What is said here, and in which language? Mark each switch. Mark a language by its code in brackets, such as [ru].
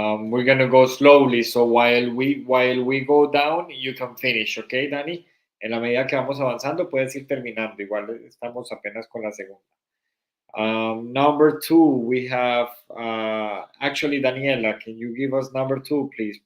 [en] We're gonna go slowly, so while we go down, you can finish, okay, Dani? [es] En la medida que vamos avanzando, puedes ir terminando. Igual estamos apenas con la segunda. [en] Number 2, we have actually, Daniela, can you give us number 2, please?